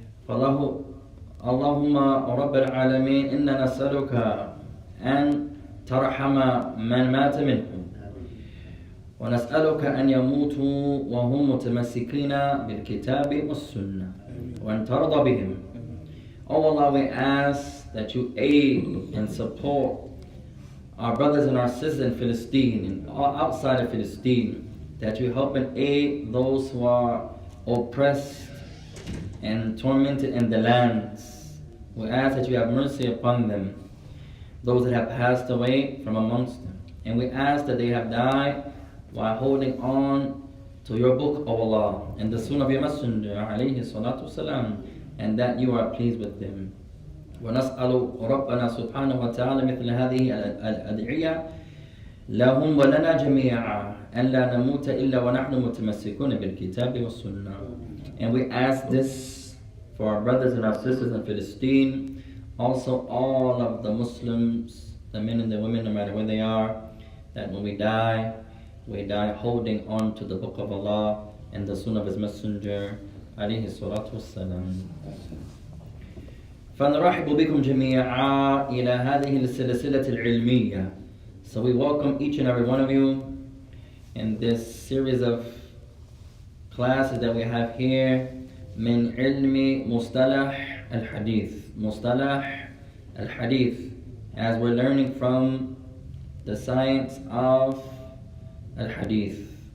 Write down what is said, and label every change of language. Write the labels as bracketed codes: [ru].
[ar] اللهم رب العالمين إنا نسألك أن ترحم من مات منهم ونسألك أن يموتوا وهم متمسكين بالكتاب والسنة وأن ترضى بهم. [en] Oh Allah, we ask that you aid and support our brothers and our sisters in Palestine and outside of Palestine, that you help and aid those who are oppressed and tormented in the lands. We ask that you have mercy upon them, those that have passed away from amongst them. And we ask that they have died while holding on to your book, O Allah, and the Sunnah of your Messenger, alayhi salatu wasalam, and that you are pleased with them. [ar] ونسأل ربنا سبحانه وتعالى مثل هذه الأدعية لهم ولنا جميعا أن لا نموت إلا ونحن متمسكون بالكتاب والسنة. [en] And we ask this for our brothers and our sisters in Palestine, also all of the Muslims, the men and the women, no matter where they are, that when we die holding on to the book of Allah and the Sunnah of His Messenger, alayhi salatu wassalam. [ar] فنرحب بكم جميعا إلى هذه السلسلة العلمية. [en] So we welcome each and every one of you in this series of classes that we have here, [ar] من علم مصطلح الحديث. [en] مصطلح الحديث, as we're learning from the science of الحديث.